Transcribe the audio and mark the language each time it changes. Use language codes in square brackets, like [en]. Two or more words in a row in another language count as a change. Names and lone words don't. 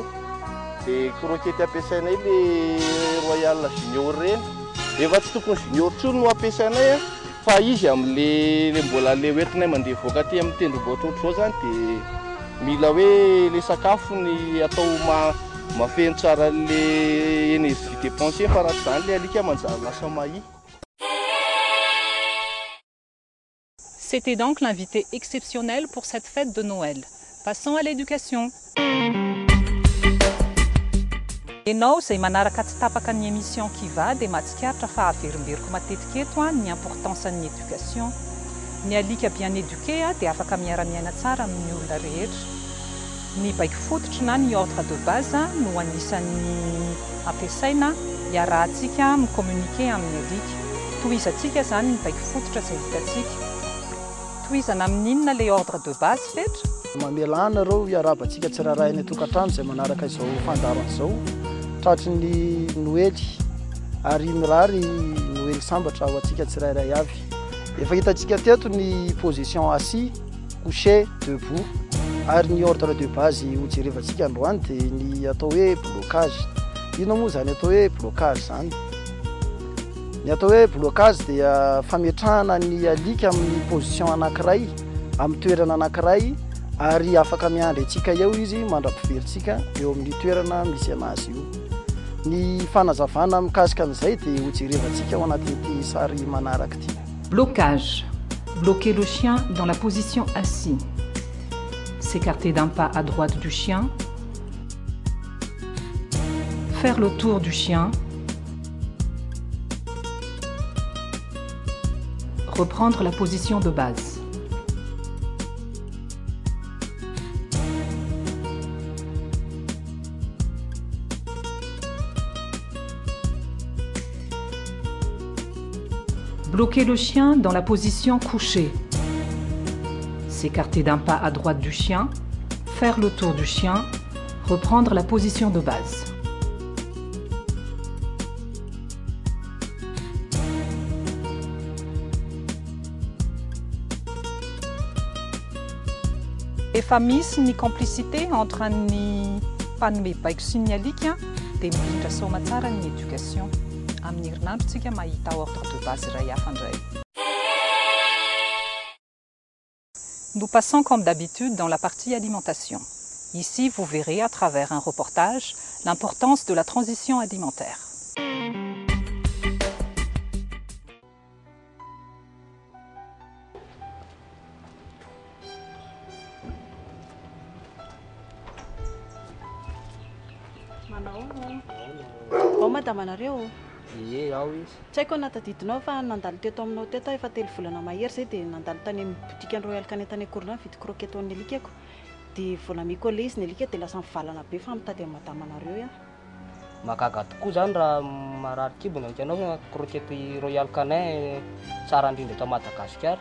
[mg] Dia croquette ampiasainay le Royal Junior reny, efa tsy tokony junior tsony no ampiasainay fa izy amin'le mbola le hoentinay mandeha voaka aty amin'ny tendrombohitra ohatr'izao zany, dia mila hoe le sakafony atao mafeno tsara le [fr] énergie dépensée [mg] fa raha tsy zany le alika manjary lasa mahi. [fr] C'était donc l'invité exceptionnel pour cette fête de Noël. Passons à l'éducation. [mg] Ianao izay manaraka tsy tapaka ny émission Kiva dia mahatsikaritra fa averimberiko matetika eto ny importance ny éducation. Ny alika [fr] bien éduqué [mg] dia afaka miara-miaina tsara amin'ny olona rehetra. Ny baiky fototra na ny [fr] ordre de base [mg] no anisan'ny ampiasaina iarahantsika micommuniquer amin'ny alika. Tohizatsika zany ny baiky fototra izay hitantsika. Tohizana amin'inona le [fr] ordre de base [mg] fetra? Mamelana reo iarabantsika tsirairay ny tokantrano izay manaraka izao fandaro an'izao tratry ny noely ary mirary noely sambatra ao antsika tsirairay avy. Efa hitantsika teto ny [fr] position assis, couché, debout [mg] ary ny [fr] ordre de base [mg] ho jerevantsika androany dia ny atao hoe blocage. Ino moa zany atao hoe blocage zany? Ny atao hoe blocage dia fametrahana ny alika amin'ny position anankiray amin'ny toerana anankiray ary afaka miandry antsika eo izy mandra-piveritsika eo amin'ny toerana misy anazy io. Ny fanazavana mikasika an'izay dia ho jerevantsika ao anatin'ity sary manaraka ity. [fr] Blocage. Bloquer le chien dans la position assis. S'écarter d'un pas à droite du chien. Faire le tour du chien. Reprendre la position de base. Bloquer le chien dans la position couchée. S'écarter d'un pas à droite du chien. Faire le tour du chien. Reprendre la position de base. [mg] Efa misy ny [fr] complicité entre [mg] ny mpanome baiky sy ny alika dia mirindra saoma tsara ny éducation. Amin'ny herinandro tsika mahita [fr] ordre de base [mg] iray hafa indray. [fr] Nous passons comme d'habitude dans la partie alimentation. Ici, vous verrez à travers un reportage l'importance de la transition alimentaire. [mg] Madame anareo Ie, ao izy. tsy haiko natadidinao fa nandalo teto aminao teto efa 3 volana mahery zay dia nandalo tany amin'ny boutique Royal Canin tany Akorina vidy croquette ho an'ny alikako dia voanamiko le izy ny alika dia lasa mivalana be fa mitady amin'ny madame anareo Mahagaga tokoa zany raha marary kibona hitanao croquette Royal Canin tsara indrindra eto Madagasikara.